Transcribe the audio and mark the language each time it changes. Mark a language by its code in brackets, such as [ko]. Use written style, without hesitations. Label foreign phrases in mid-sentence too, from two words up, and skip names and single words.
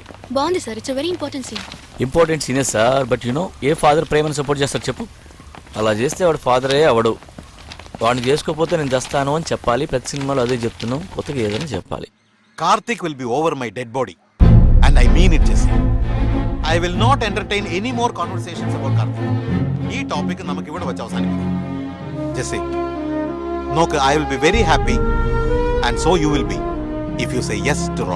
[te] బాగుంది సార్, [en] It's very important scene. [te] ఇంపార్టెంట్ సీనే సార్, బట్ [en] a father [te] ప్రేమను సపోర్ట్ చేస్తారు చెప్పు? అలా చేస్తే వాడు ఫాదరే అవడు. వాడిని చేసుకోకపోతే నేను చేస్తాను అని చెప్పాలి. ప్రతి సినిమాలో అదే చెప్తున్నాం, కొత్తగా ఏదైనా చెప్పాలి. [en] Karthik will be over my dead body and I mean it Jessie. I will not entertain any more conversations about Karthik. [te] ఈ టాపిక్ [ml] നമുക്ക് ഇവിടെ വെച്ച് അവസാനിപ്പിക്കാം. ജെസ്സി നോക്ക്, [en] I will be very happy and so you will be if you say yes to Roy.